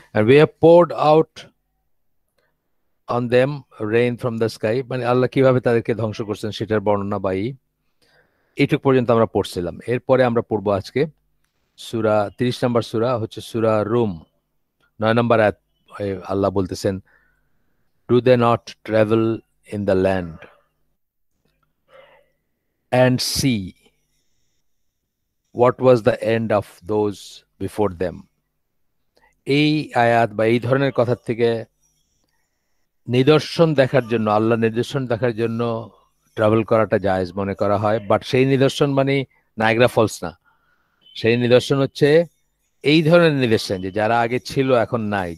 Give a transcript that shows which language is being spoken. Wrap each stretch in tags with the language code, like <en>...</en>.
<en>and we have poured out on them rain from the sky,</en> <bn>মানে আল্লাহ কিভাবে তাদেরকে ধ্বংস করছেন সেটার বর্ণনা এইটুক পর্যন্ত আমরা পড়ছিলাম। এরপরে আমরা পড়বো আজকে সূরা 30 নম্বর সূরা, হচ্ছে সূরা রুম, 9 নম্বর আয়াত। আল্লাহ বলতেছেন,</bn> <en>Do they not travel in the land and see what was the end of those before them।</en> <bn>এই আয়াত বা এই ধরনের কথার থেকে নিদর্শন দেখার জন্য, আল্লাহ নিদর্শন দেখার জন্য ট্রাভেল করাটা জায়েজ মনে করা হয়। বাট সেই নিদর্শন মানে নায়াগ্রা ফলস না। সেই নিদর্শন হচ্ছে এই ধরনের নিদর্শন, যে যারা আগে ছিল এখন নাই।</bn>